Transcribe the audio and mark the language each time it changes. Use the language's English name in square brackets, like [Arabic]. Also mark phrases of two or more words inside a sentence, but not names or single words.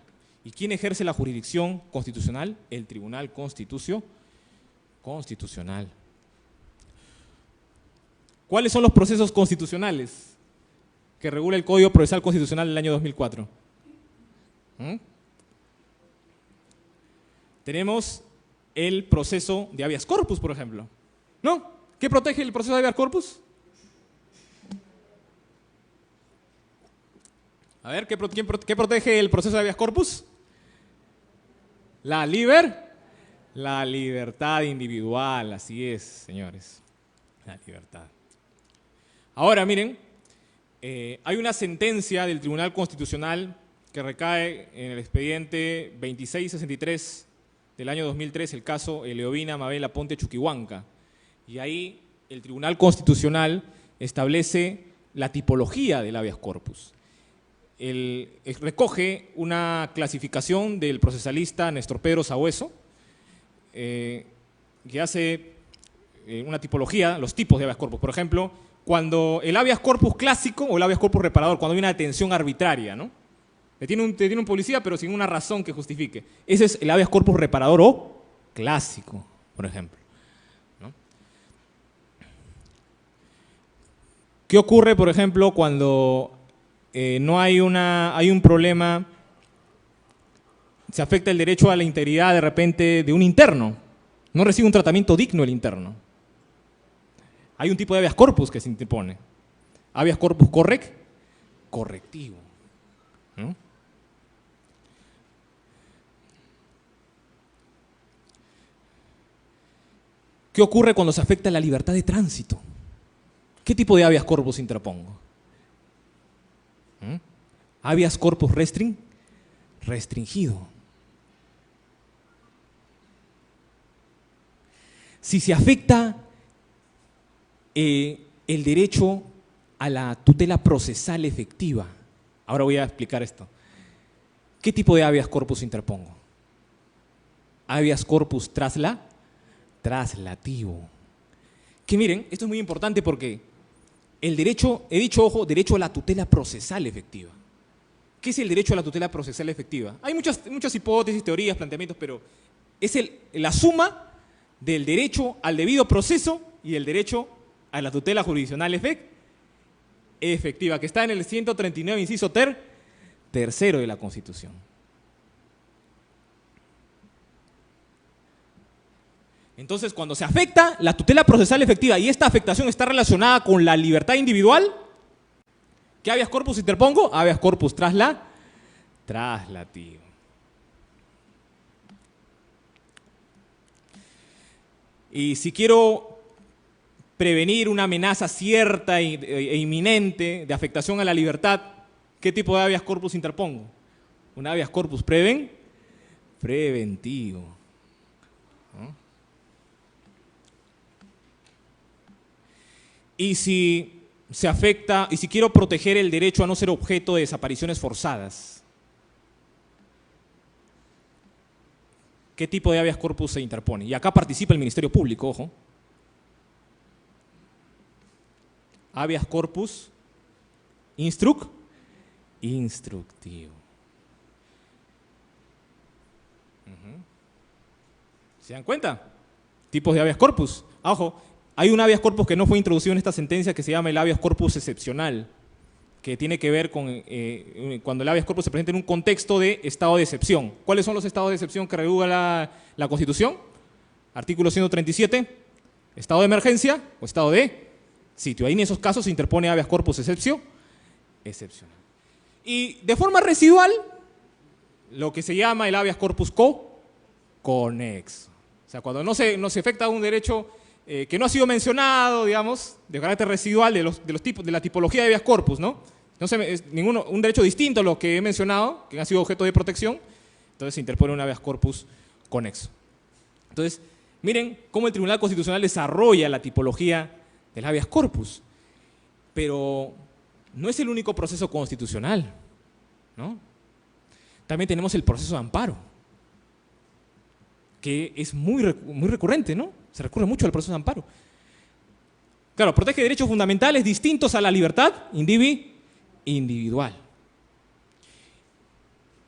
[Spanish] ¿Y quién ejerce la jurisdicción constitucional? El Tribunal Constitucional. ¿Cuáles son los procesos constitucionales que regula el Código Procesal Constitucional del año 2004? Tenemos el proceso de [Latin] habeas corpus, [Spanish] por ejemplo. ¿No? ¿Qué protege el proceso de [Latin] habeas corpus? [Spanish] A ver, ¿qué protege el proceso de [Latin] habeas corpus? [Spanish] La libertad individual, así es, señores. La libertad. Ahora, miren, hay una sentencia del Tribunal Constitucional que recae en el expediente 2663 del año 2003, el caso Eleovina Mabel Aponte Chuquihuanca. Y ahí el Tribunal Constitucional establece la tipología del [Latin] habeas corpus. [Spanish] Recoge una clasificación del procesalista Néstor Pedro Sabueso, que hace una tipología, los tipos de [Latin] habeas corpus. [Spanish] Por ejemplo, cuando el [Latin] habeas corpus [Spanish] clásico o el [Latin] habeas corpus [Spanish] reparador, cuando hay una detención arbitraria, ¿no? Detiene un policía, pero sin una razón que justifique. Ese es el [Latin] habeas corpus [Spanish] reparador o clásico, por ejemplo, ¿no? ¿Qué ocurre, por ejemplo, cuando hay un problema, se afecta el derecho a la integridad de repente de un interno? No recibe un tratamiento digno el interno. Hay un tipo de [Latin] habeas corpus [Spanish] que se interpone. [Latin] Habeas corpus correctivo, [Spanish] ¿no? ¿Qué ocurre cuando se afecta la libertad de tránsito? ¿Qué tipo de [Latin] habeas corpus [Spanish] interpongo? [Latin] Habeas corpus [Spanish] restringido. Si se afecta el derecho a la tutela procesal efectiva. Ahora voy a explicar esto. ¿Qué tipo de [Latin] habeas corpus [Spanish] interpongo? [Latin] Habeas corpus traslativo. [Spanish] Que miren, esto es muy importante porque el derecho, he dicho, ojo, derecho a la tutela procesal efectiva. ¿Qué es el derecho a la tutela procesal efectiva? Hay muchas hipótesis, teorías, planteamientos, pero es la suma del derecho al debido proceso y el derecho a la tutela jurisdiccional efectiva, que está en el 139, inciso tercero de la Constitución. Entonces, cuando se afecta la tutela procesal efectiva y esta afectación está relacionada con la libertad individual, ¿qué [Latin] habeas corpus [Spanish] interpongo? [Latin] Habeas corpus traslativo. [Spanish] Y si quiero prevenir una amenaza cierta e inminente de afectación a la libertad, ¿qué tipo de [Latin] habeas corpus [Spanish] interpongo? Un [Latin] habeas corpus [Spanish] preventivo, ¿no? Y si se afecta, y si quiero proteger el derecho a no ser objeto de desapariciones forzadas, ¿qué tipo de [Latin] habeas corpus [Spanish] se interpone? Y acá participa el Ministerio Público, ojo. [Latin] Habeas corpus instructivo. [Spanish] ¿Se dan cuenta? Tipos de [Latin] habeas corpus. [Spanish] Ojo, hay un [Latin] habeas corpus [Spanish] que no fue introducido en esta sentencia que se llama el [Latin] habeas corpus [Spanish] excepcional, que tiene que ver con cuando el [Latin] habeas corpus [Spanish] se presenta en un contexto de estado de excepción. ¿Cuáles son los estados de excepción que regula la Constitución? Artículo 137, estado de emergencia o estado de sitio. Ahí en esos casos se interpone [Latin] habeas corpus [Spanish] excepcional. Y de forma residual, lo que se llama el [Latin] habeas corpus [Spanish] conexo. O sea, cuando no se afecta un derecho que no ha sido mencionado, digamos, de carácter residual de los tipos, de la tipología de [Latin] habeas corpus, [Spanish] ¿no? Es un derecho distinto a los que he mencionado, que han sido objeto de protección, entonces se interpone un [Latin] habeas corpus [Spanish] conexo. Entonces, miren cómo el Tribunal Constitucional desarrolla la tipología del [Latin] habeas corpus, [Spanish] pero no es el único proceso constitucional, ¿no? También tenemos el proceso de amparo, que es muy recurrente, ¿no? Se recurre mucho al proceso de amparo. Claro, protege derechos fundamentales distintos a la libertad individual.